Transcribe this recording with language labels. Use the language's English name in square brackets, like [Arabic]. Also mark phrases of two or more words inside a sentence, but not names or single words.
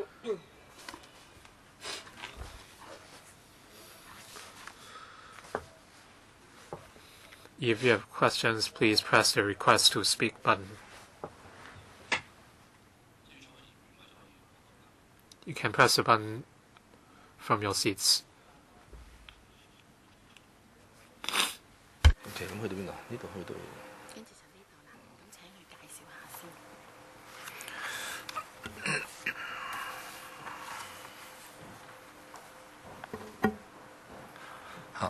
[English] If you have questions, please press the request to speak button. You can press the button from your seats. [Cantonese] Okay, 咁去到邊度？呢度去到。跟住就呢度啦，咁請佢介紹下先。